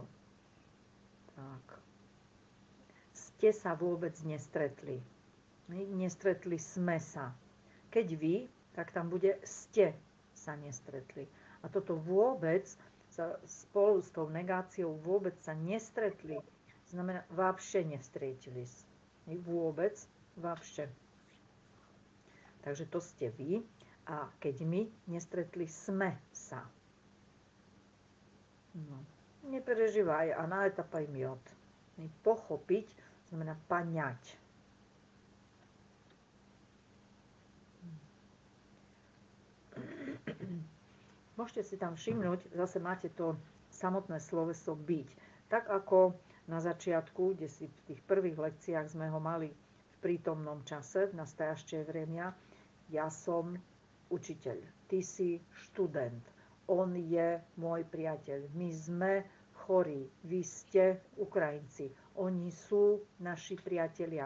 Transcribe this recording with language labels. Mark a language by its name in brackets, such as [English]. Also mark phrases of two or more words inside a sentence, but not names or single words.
[Slovak] Tak. Ste sa vôbec nestretli. Nestretli sme sa. Keď vy, tak tam bude ste sa nestretli. A toto vôbec sa spolu s tou negáciou vôbec sa nestretli. Znamená, [Russian] вообще не встретились. Vôbec, вообще. [Slovak] Takže to ste vy. A keď my nestretli sme sa. No. Neprežívaj, [Russian] она это поймет. [Slovak] Pochopiť znamená понять. Môžete si tam všimnúť, zase máte to samotné sloveso byť. Tak ako na začiatku, kde si v tých prvých lekciách sme ho mali v prítomnom čase, v [Russian] настоящее время, [Slovak] ja som učiteľ, ty si študent, on je môj priateľ, my sme chorí, vy ste Ukrajinci, oni sú naši priatelia.